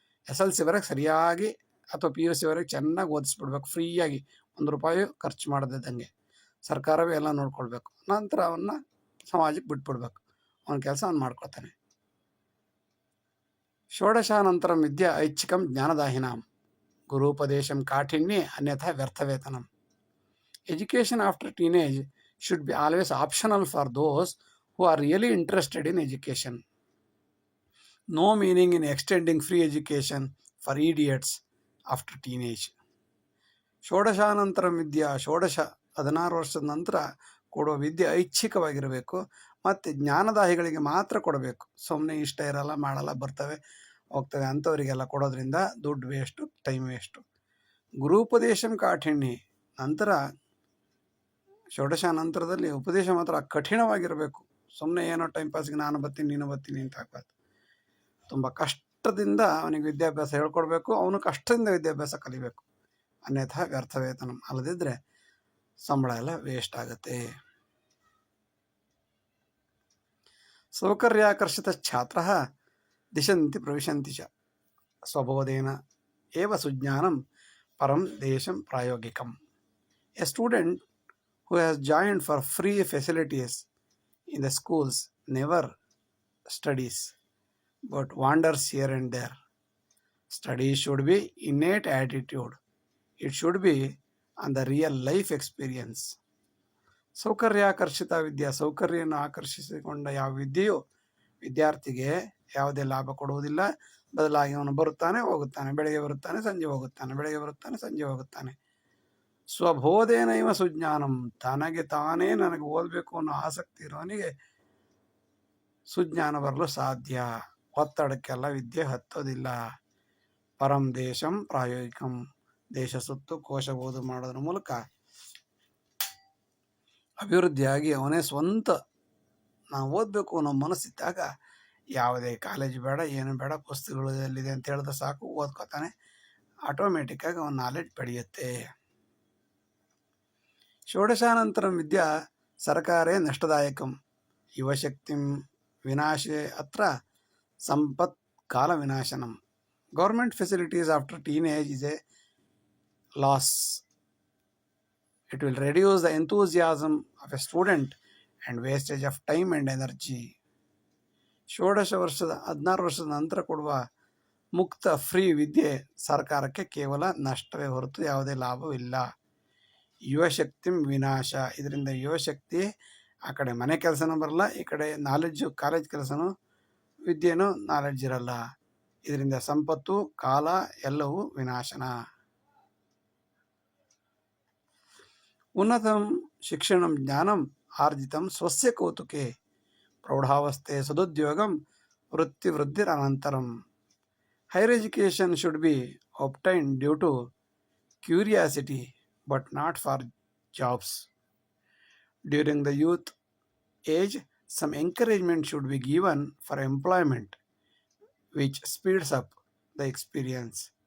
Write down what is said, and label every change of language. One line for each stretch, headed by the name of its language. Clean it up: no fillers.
Kannada: SLC-ವರೆಗೆ ಸರಿಯಾಗಿ ಅಥವಾ PUC-ವರೆಗೆ ಚೆನ್ನಾಗಿ ಓದಿಸ್ಬಿಡ್ಬೇಕು, ಫ್ರೀಯಾಗಿ, ₹1 ಖರ್ಚು ಮಾಡದಿದ್ದಂಗೆ. ಸರ್ಕಾರವೇ ಎಲ್ಲ ನೋಡ್ಕೊಳ್ಬೇಕು. ನಂತರ ಅವನ್ನ ಸಮಾಜಕ್ಕೆ ಬಿಟ್ಬಿಡ್ಬೇಕು, ಅವನ ಕೆಲಸ ಅವ್ನು ಮಾಡ್ಕೊಳ್ತಾನೆ.
Sanskrit: ಷೋಡಶಾನಂತರಂ ವಿದ್ಯಾ ಐಚ್ಛಿಕಂ ಜ್ಞಾನದಾಹಿನಾಂ ಗುರುಪದೇಶಂ ಕಾಠಿನ್ಯೇ ಅನ್ಯಥಾ ವ್ಯರ್ಥವೇತನಂ.
English: Education after teenage should be always optional for those who are really interested in education. No meaning in extending free education for idiots after teenage.
Sanskrit: ಷೋಡಶಾನಂತರಂ ವಿದ್ಯಾ,
Kannada: 16 ವರ್ಷದ ನಂತರ ಕೊಡುವ ವಿದ್ಯೆ ಐಚ್ಛಿಕವಾಗಿರಬೇಕು ಮತ್ತು ಜ್ಞಾನದಾಹಿಗಳಿಗೆ ಮಾತ್ರ ಕೊಡಬೇಕು. ಸುಮ್ಮನೆ ಇಷ್ಟ ಇರಲ್ಲ, ಮಾಡಲ್ಲ, ಬರ್ತವೆ ಹೋಗ್ತವೆ ಅಂಥವರಿಗೆಲ್ಲ ಕೊಡೋದ್ರಿಂದ ದುಡ್ಡು ವೇಸ್ಟು, ಟೈಮ್ ವೇಸ್ಟು.
Sanskrit: ಗುರುಪದೇಶಂ ಕಾಠಿಣ್ಯ,
Kannada: ನಂತರ ಷೋಡಶಾನಂತರದಲ್ಲಿ ಉಪದೇಶ ಮಾತ್ರ ಕಠಿಣವಾಗಿರಬೇಕು. ಸುಮ್ಮನೆ ಏನೋ ಟೈಮ್ ಪಾಸ್ಗೆ ನಾನು ಬರ್ತೀನಿ ನೀನು ಬರ್ತೀನಿ ಅಂತ ಹಾಕ್ಬಾರ್ದು. ತುಂಬ ಕಷ್ಟದಿಂದ ಅವನಿಗೆ ವಿದ್ಯಾಭ್ಯಾಸ ಹೇಳ್ಕೊಡ್ಬೇಕು, ಅವನು ಕಷ್ಟದಿಂದ ವಿದ್ಯಾಭ್ಯಾಸ ಕಲಿಬೇಕು.
Sanskrit: ಅನ್ಯಥಾ ವ್ಯರ್ಥವೇತನ,
Kannada: ಅಲ್ಲದಿದ್ದರೆ ಸಂಬಳ ಎಲ್ಲ ವೇಸ್ಟ್ ಆಗುತ್ತೆ.
Sanskrit: ಸೌಕರ್ಯಾಕರ್ಷಿತ ಛಾತ್ರ ದಿಶಂತಿ ಪ್ರವಿಶಂತಿ ಚ ಸ್ವಬೋಧೇನ ಏವ ಸುಜ್ಞಾನಂ ಪರಂ Desam ಪ್ರಾಯೋಗಿಕಂ.
English: A student who has joined for free facilities in the schools never studies but wanders here and there. Studies should be innate attitude. It should be on the real life experience.
Sanskrit: ಸೌಕರ್ಯಾಕರ್ಷಿತ ವಿದ್ಯಾ,
Kannada: ಸೌಕರ್ಯವನ್ನು ಆಕರ್ಷಿಸಿಕೊಂಡ ಯಾವ ವಿದ್ಯೆಯು ವಿದ್ಯಾರ್ಥಿಗೆ ಯಾವುದೇ ಲಾಭ ಕೊಡುವುದಿಲ್ಲ. ಬದಲಾಗಿ ಅವನು ಬರುತ್ತಾನೆ ಹೋಗುತ್ತಾನೆ, ಬೆಳಗ್ಗೆ ಬರುತ್ತಾನೆ ಸಂಜೆ ಹೋಗುತ್ತಾನೆ, ಬೆಳಗ್ಗೆ ಬರುತ್ತಾನೆ ಸಂಜೆ ಹೋಗುತ್ತಾನೆ.
Sanskrit: ಸ್ವಬೋಧೇನೈವ ಸುಜ್ಞಾನಂ,
Kannada: ತನಗೆ ತಾನೇ ನನಗೆ ಓದಬೇಕು ಅನ್ನೋ ಆಸಕ್ತಿ ಇರೋನಿಗೆ ಸುಜ್ಞಾನ ಬರಲು ಸಾಧ್ಯ. ಒತ್ತಡಕ್ಕೆಲ್ಲ ವಿದ್ಯೆ ಹತ್ತೋದಿಲ್ಲ.
Sanskrit: ಪರಂ ದೇಶಂ ಪ್ರಾಯೋಗಿಕಂ,
Kannada: ದೇಶ ಸುತ್ತು ಕೋಶ ಓದು ಮಾಡೋದ್ರ ಮೂಲಕ ಅಭಿವೃದ್ಧಿಯಾಗಿ ಅವನೇ ಸ್ವಂತ ನಾವು ಓದಬೇಕು ಅನ್ನೋ ಮನಸ್ಸಿದ್ದಾಗ ಯಾವುದೇ ಕಾಲೇಜ್ ಬೇಡ, ಏನು ಬೇಡ, ಪುಸ್ತಕಗಳು ಎಲ್ಲಿದೆ ಅಂತ ಹೇಳಿದ್ರೆ ಸಾಕು, ಓದ್ಕೋತಾನೆ. ಆಟೋಮೆಟಿಕ್ಕಾಗಿ ಅವನ ನಾಲೆಡ್ಜ್ ಬೆಳೆಯುತ್ತೆ.
Sanskrit: ಷೋಡಶಾನಂತರಂ ವಿದ್ಯಾ ಸರ್ಕಾರೇ ನಷ್ಟದಾಯಕಂ ಯುವಶಕ್ತಿಂ ವಿನಾಶೇ ಅತ್ರ ಸಂಪತ್ ಕಾಲ ವಿನಾಶನಂ.
English: Government facilities after teenage is a loss. It will reduce the enthusiasm of a student and wastage of time and energy.
Kannada: 16 ವರ್ಷದ ನಂತರ ಕೊಡುವ ಮುಕ್ತ ಫ್ರೀ ವಿದ್ಯೆ ಸರ್ಕಾರಕ್ಕೆ ಕೇವಲ ನಷ್ಟವೇ ಹೊರತು ಯಾವುದೇ ಲಾಭವಿಲ್ಲ. ಯುವಶಕ್ತಿ ವಿನಾಶ, ಇದರಿಂದ ಯುವಶಕ್ತಿ ಆ ಕಡೆ ಮನೆ ಕೆಲಸನೂ ಬರಲ್ಲ, ಈ ಕಡೆ ನಾಲೆಡ್ಜು ಕಾಲೇಜ್ ಕೆಲಸನೂ ವಿದ್ಯೆನೂ ನಾಲೆಡ್ಜ್ ಇರಲ್ಲ. ಇದರಿಂದ ಸಂಪತ್ತು ಕಾಲ ಎಲ್ಲವೂ ವಿನಾಶನ.
Sanskrit: ಉನ್ನತಂ ಶಿಕ್ಷಣಂ ಜ್ಞಾನಂ ಆರ್ಜಿತಂ ಸ್ವಸ್ಯ ಕೌತುಕೆ ಪ್ರೌಢಾವಸ್ಥೆ ಸದುದ್ಯೋಗಂ ವೃತ್ತಿವೃದ್ಧಿರನಂತರಂ.
English: Higher education should be obtained due to curiosity but not for jobs. During the youth age, some encouragement should be given for employment which speeds up the experience.